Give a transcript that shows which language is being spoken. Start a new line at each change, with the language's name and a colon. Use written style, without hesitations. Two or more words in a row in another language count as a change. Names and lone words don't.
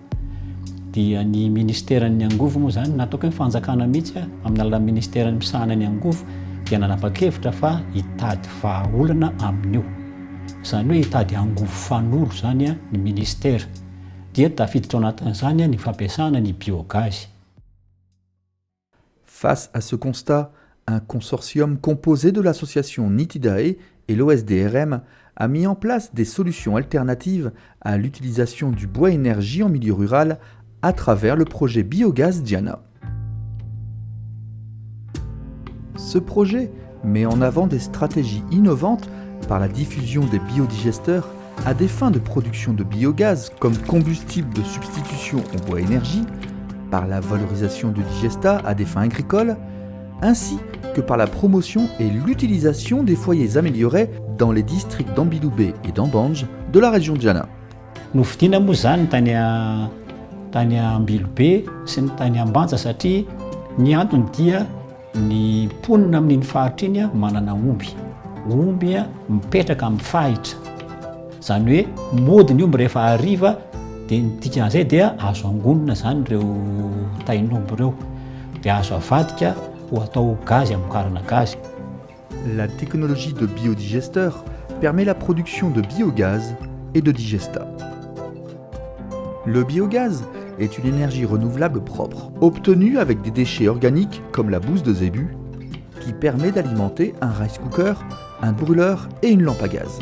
Malagasy: Dia ny ministeran'ny angovo moa izany nataoko hoe fanjakana mihitsy amin'ny alalan'ny ministeran'ny misahana ny angovo dia nanapa-kevitra fa hitady vahaolana amin'io. Izany hoe hitady angovo fanolo zany ny ministera dia tafiditra ao anatin'izany ny fampiasana ny biogaz.
French: Face à ce constat, un consortium composé de l'association Nitidae et l'OSDRM a mis en place des solutions alternatives à l'utilisation du bois énergie en milieu rural à travers le projet Biogaz Diana. Ce projet met en avant des stratégies innovantes par la diffusion des biodigesteurs à des fins de production de biogaz comme combustible de substitution au bois énergie, par la valorisation du digestat à des fins agricoles, ainsi que par la promotion et l'utilisation des foyers améliorés dans les districts d'Ambiloubé et d'Ambange de la région de Diana.
Malagasy: Novidiana moa zany tany Ambilobe sy ny tany Ambanja satria ny antony dia ny mponina amin'iny faritra iny manana omby mipetraka amin'ny fahitra. Zany hoe mody ny omby rehefa hariva dia ny dikan'izay dia azo angonina zany ireo tain'omby ireo dia azo avadika ho atao gaz amokarana gaz.
French: La technologie de biodigesteur permet la production de biogaz et de digestat. Le biogaz est une énergie renouvelable propre, obtenue avec des déchets organiques comme la bouse de zébu, qui permet d'alimenter un
English: rice cooker,
French: un brûleur et une lampe à gaz.